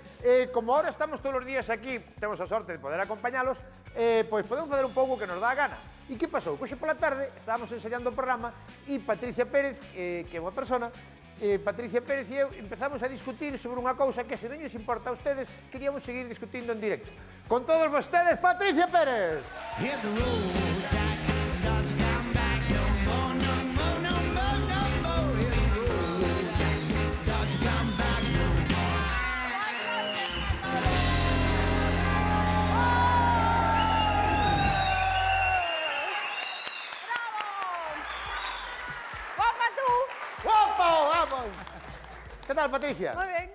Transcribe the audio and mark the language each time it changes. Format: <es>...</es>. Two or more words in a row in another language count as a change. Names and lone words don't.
<gl>Como ahora estamos todos os días aquí, temos a sorte de poder acompañalos, pois podemos fazer un pouco o que nos dá a gana. E que pasou? Hoxe pola tarde estábamos ensayando o programa e Patricia Pérez, que é unha persona, Patricia Pérez e eu empezamos a discutir sobre unha cousa que, se non lles importa a ustedes, queríamos seguir discutindo en directo. Con todos vostedes, Patricia Pérez!</gl> <en>Hit the road, Jack, don't you come back no more, no more, no more, no more. Hit the road, Jack, don't you come back no</en> <es>¡Guapa tú!</es> <gl>Guapo, vamos! Que tal, Patricia? Moi ben,</gl>